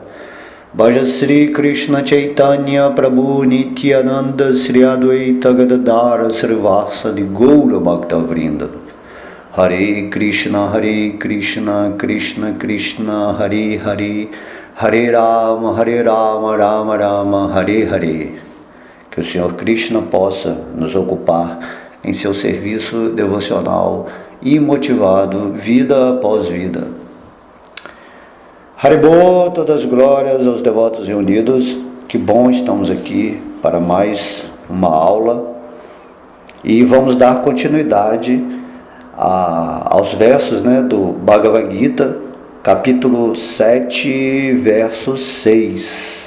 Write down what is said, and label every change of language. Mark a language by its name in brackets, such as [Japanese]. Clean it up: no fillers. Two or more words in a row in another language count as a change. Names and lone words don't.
[Sanskrit] Bhaja Sri Krishna Chaitanya Prabhu Nityananda Sri Advaita Gadadara Srivasadi Gaura Bhakta Vrinda. Hare Krishna Krishna Krishna Hare Hare, Hare Rama Rama Rama Hare Hare. [Portuguese] Que o Senhor Krishna possa nos ocupar em seu serviço devocional e motivado vida após vida. Haribol, todas as glórias aos devotos reunidos. Que bom estamos aqui para mais uma aula e vamos dar continuidade aos versos, do Bhagavad Gita, capítulo 7, verso 6.